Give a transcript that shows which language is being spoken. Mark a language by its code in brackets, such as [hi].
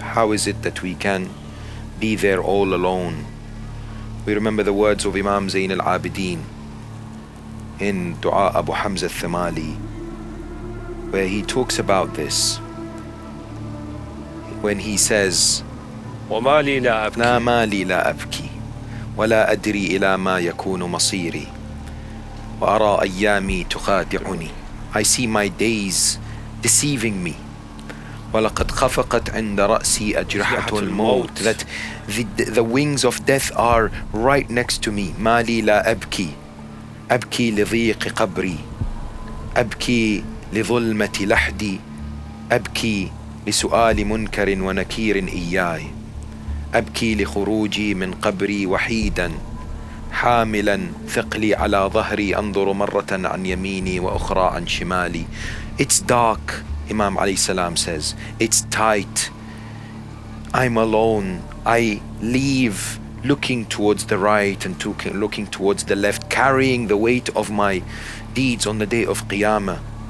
[en] How is it that we can be there all alone? We remember the words of Imam Zain al-Abidin in Dua Abu Hamza al-Thamali, where he talks about this, when he says, [ar] وَمَا لِي لَا أَبْكِي لا مالي لا أبكي ولا أدري إلى ما يكون مصيري وأرى أيامي تخادعني. [en] I see my days deceiving me. [ar] ولقد خفقت عند رأسي أجرحة الموت. [en] That the wings of death are right next to me. [ar] مالي لا أبكي أبكي لضيق قبري أبكي لظلمة لحدي أبكي لسؤال منكر ونكير إياي أبكي لخروجي من قبري وحيدا حاملا ثقلي على ظهري أنظر مرة عن يميني وأخرى عن شمالي. [en] It's dark, Imam alayhi salam says. It's tight. I'm alone. I leave looking towards the right and looking towards the left, carrying the weight of my deeds on the day of Qiyamah.